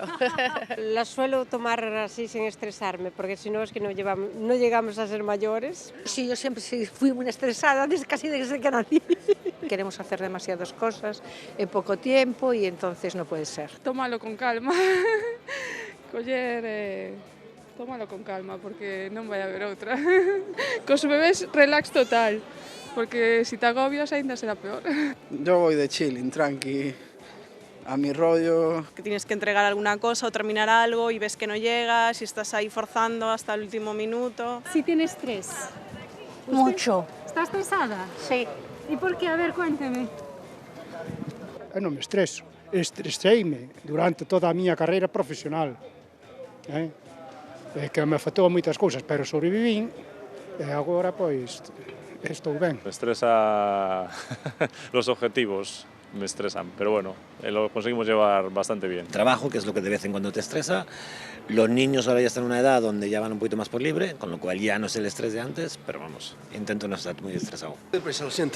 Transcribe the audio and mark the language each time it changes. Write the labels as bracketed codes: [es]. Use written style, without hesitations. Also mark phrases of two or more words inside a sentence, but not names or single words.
[es] La suelo tomar así sin estresarme, porque si no es que no llegamos a ser mayores. Sí, yo siempre fui muy estresada, casi desde que nací. Queremos hacer demasiadas cosas en poco tiempo y entonces no puede ser. Tómalo con calma. Tómalo con calma, [gl] porque non vai haber outra. Cos bebés, [es] relax total, porque si te agobias ainda será peor. Yo voy de chilling, tranqui, a mi rollo. Que tienes que entregar alguna cosa o terminar algo y ves que no llegas y estás ahí forzando hasta el último minuto. ¿Sí tiene estrés? Mucho. ¿Está estresada? Sí. ¿Y por qué? A ver, cuénteme. [gl] Eu non me estreso. Estreseime durante toda a miña carreira profesional. Que me afectou a moitas cousas, pero sobrevivín e agora, pois, estou ben. [es] Me estresa los objetivos, me estresan, pero bueno, lo conseguimos llevar bastante bien. Trabajo, que es lo que de vez en cuando te estresa. Los niños ahora ya están en una edad donde ya van un poquito más por libre, con lo cual ya no es el estrés de antes, pero vamos, intento no estar muy estresado. Pues lo siento.